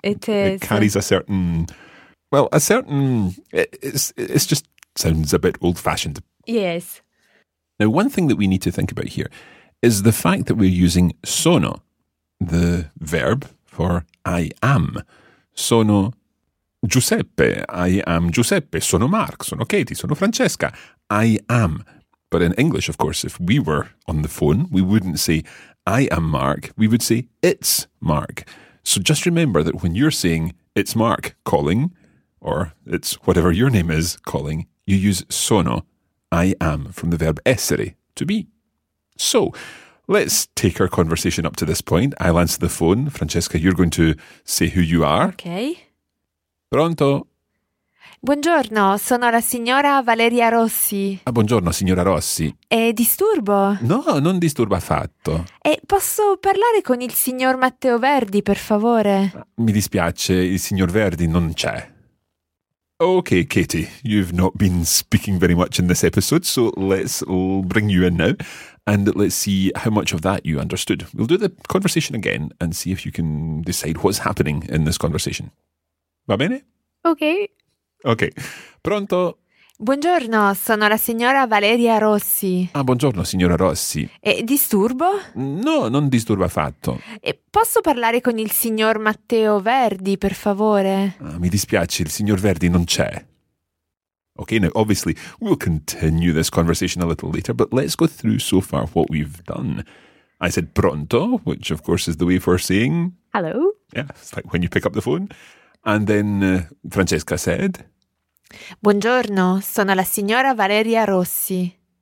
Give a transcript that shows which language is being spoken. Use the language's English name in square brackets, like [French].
[English] It is. It carries a certain, it's just sounds a bit old-fashioned. Yes. Now, one thing that we need to think about here is the fact that we're using sono, the verb for I am. [Italian] Sono Giuseppe, [English] I am Giuseppe, [Italian] sono Mark, sono Katie, sono Francesca, [English] I am. But in English, of course, if we were on the phone, we wouldn't say I am Mark, we would say it's Mark. So just remember that when you're saying it's Mark calling, or it's whatever your name is calling, you use sono, I am, from the verb essere, to be. So let's take our conversation up to this point. I'll answer the phone. Francesca, you're going to say who you are. Okay. [Italian] Pronto. Buongiorno, sono la signora Valeria Rossi. Ah, buongiorno, signora Rossi. Disturbo? No, non disturba affatto. Posso parlare con il signor Matteo Verdi, per favore? Mi dispiace, il signor Verdi non c'è. [English] Okay, Katie, you've not been speaking very much in this episode, so let's bring you in now and let's see how much of that you understood. We'll do the conversation again and see if you can decide what's happening in this conversation. [Italian] Va bene? [English] Okay. [Italian] Okay. Pronto. Buongiorno, sono la signora Valeria Rossi. Ah, buongiorno, signora Rossi. Disturbo? No, non disturba affatto. Posso parlare con il signor Matteo Verdi, per favore? Ah, mi dispiace, il signor Verdi non c'è. [English] Okay, now obviously we'll continue this conversation a little later, but let's go through so far what we've done. I said pronto, which of course is the way for saying... Hello. Yeah, it's like when you pick up the phone. And then Francesca said... [Italian] Buongiorno, sono la signora Valeria Rossi.